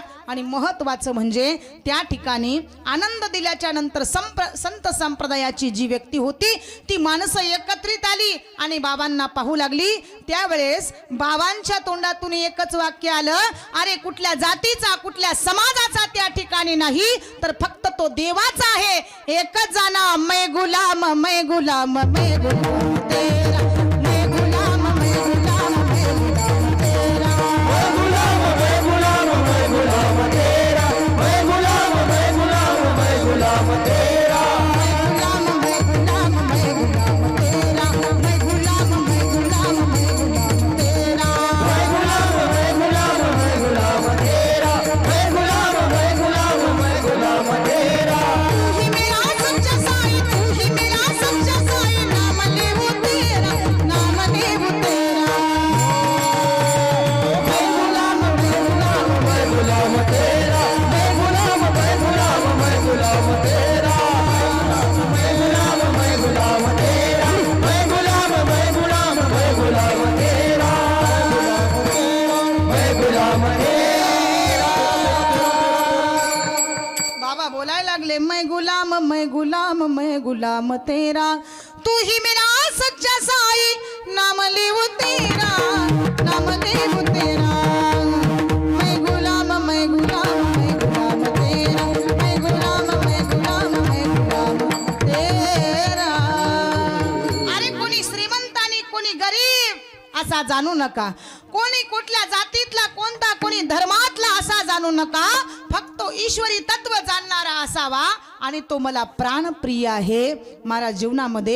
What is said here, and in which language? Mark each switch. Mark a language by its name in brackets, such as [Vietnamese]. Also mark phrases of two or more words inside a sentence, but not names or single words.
[Marathi] आणि महत्त्वाचं म्हणजे त्या ठिकाणी आनंद दिल्याच्या नंतर संत संप्रदायाची जी व्यक्ती होती ती माणसं एकत्रित आली आणि बाबांना पाहू लागली. त्यावेळेस बाबांच्या तोंडातून एकच वाक्य आलं, अरे कुठल्या जातीचा कुठल्या समाजाचा त्या ठिकाणी नाही तर फक्त तो देवाचा आहे. एकच जाना [Hindi] मै गुलाम मै गुलाम मै गुलाम तेरा मै गुलाम मै गुलाम मै गुलाम तेरा मै गुलाम मै गुलाम मै गुलाम तेरा मै गुलाम मै गुलाम मै गुलाम तेरा मै गुलाम मै गुलाम मै गुलाम तेरा मै गुलाम मै गुलाम मै गुलाम तेरा मै गुलाम मै गुलाम मै गुलाम तेरा मै गुलाम मै गुलाम मै गुलाम तेरा. तू ही मेरा सच्चा साईं, तू ही मेरा सच्चा साईं, नाम लेऊ तेरा नाम लेऊ तेरा मै गुलाम मै गुलाम मै गुलाम तेरा मै गुलाम मै गुलाम मै गुलाम तेरा मै गुलाम मै गुलाम तेरा मै गुलाम मै गुलाम मै गुलाम तेरा मै गुलाम तेरा. [Marathi] बाबा बोलायला लागले, [Hindi] मैं गुलाम मैं गुलाम मैं गुलाम तेरा, तू ही मेरा सच्चा साई, नाम लेऊ तेरा नाम लेऊ तेरा मैं गुलाम मैं गुलाम मैं गुलाम तेरा मैं गुलाम मैं गुलाम मैं गुलाम तेरा. [Marathi] अरे कोणी श्रीमंत आणि कोणी गरीब असा जाणू नका, कोणी कुठल्या जातीतला कोणता कोणी धर्मातला असा जाणू नका. फक्त ईश्वरी तत्व जाणणारा असावा आणि तो मला प्राणप्रिय आहे माझ्या जीवनामध्ये.